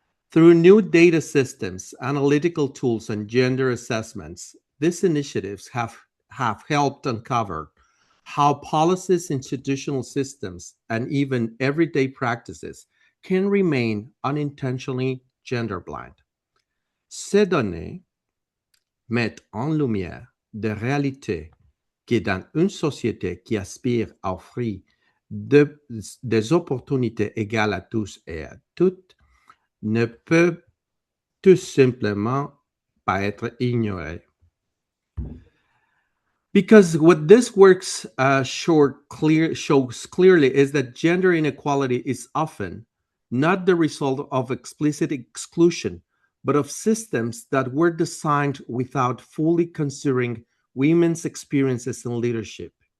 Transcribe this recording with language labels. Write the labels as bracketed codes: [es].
[en] Through new data systems, analytical tools, and gender assessments, these initiatives have helped uncover how policies, institutional systems, and even everyday practices can remain unintentionally gender blind. [fr] Ces données mettent en lumière des réalités qui, dans une société qui aspire à offrir des opportunités égales à tous et à toutes, ne peut tout simplement pas être ignorée. [en] Because what this work shows clearly is that gender inequality is often not the result of explicit exclusion, but of systems that were designed without fully considering women's experiences in leadership.